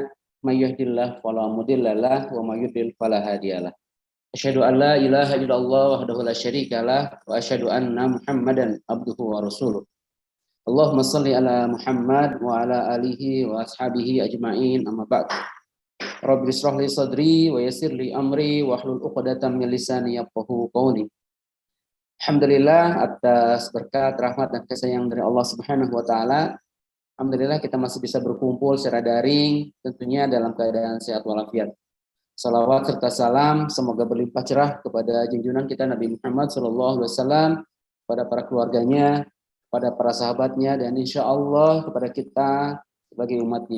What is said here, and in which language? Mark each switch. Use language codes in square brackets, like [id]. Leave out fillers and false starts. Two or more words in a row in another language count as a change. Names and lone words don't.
[ar] من يهده الله فلا مضل له ومن يضلل فلا هادي له. أشهد أن لا إله إلا الله وحده لا شريك له وأشهد أن محمدا عبده ورسوله. اللهم صل على محمد وعلى آله وأصحابه أجمعين أما بعد. رب اشرح لي صدري ويسر لي أمري واحلل عقدة من لساني يفقهوا قولي. [id] Alhamdulillah atas berkat, rahmat dan kasih sayang dari Allah [ar] سبحانه وتعالى. [id] Alhamdulillah kita masih bisa berkumpul secara daring tentunya dalam keadaan sehat walafiat. Salawat serta salam semoga berlimpah cerah kepada junjungan kita Nabi Muhammad SAW, pada para keluarganya, pada para sahabatnya, dan [ar] إن شاء الله [id] kepada kita sebagai umatnya.